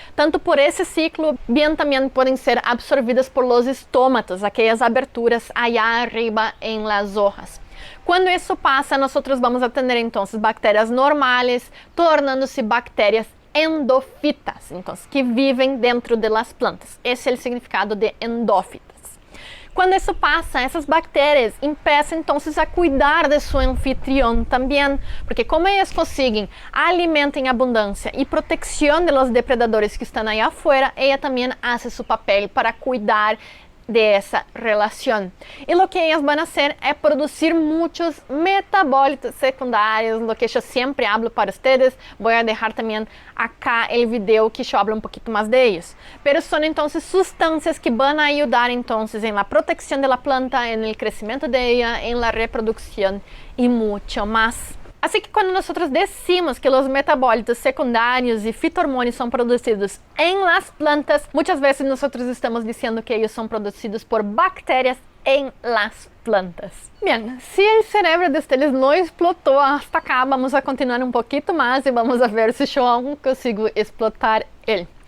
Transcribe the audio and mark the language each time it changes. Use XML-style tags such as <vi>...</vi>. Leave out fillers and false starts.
<es>Tanto por ese ciclo, bien también pueden ser absorbidas por los estómatos, aquellas aberturas allá arriba en las hojas. Cuando eso pasa, nosotros vamos a tener entonces bacterias normales, tornándose bacterias endófitas, entonces, que</es> <pt>vivem</pt> <es>dentro de las plantas.</es> <pt>Esse é o significado de endófitas. Quando isso passa, essas bactérias começam então a cuidar de seu anfitrião também, porque como elas conseguem alimento em abundância e proteção</pt> <es>de los depredadores</es> <pt>que estão aí afuera, ela também faz seu papel para cuidar</pt> <es>de esa relación. Y lo que ellas van a hacer es producir muchos metabolitos secundarios, lo que yo siempre hablo para ustedes. Voy a dejar también acá el video que yo hablo un poquito más de ellos. Pero son entonces sustancias que van a ayudar entonces en la protección de la planta, en el crecimiento de ella, en la reproducción y mucho más.</es> <pt>Assim que quando nós decimos que os metabólitos secundários e fitohormônios são produzidos</pt> <es>em las plantas,</es> <pt>muitas vezes nós estamos dizendo que eles são produzidos por bactérias em las plantas. Bien, se o cerebro de ustedes não explotou</pt> <es>hasta acá, vamos a continuar</es> <pt>um pouquinho mais e</pt> <es>vamos a ver</es> <pt>se eu aún consigo explotar ele.</pt>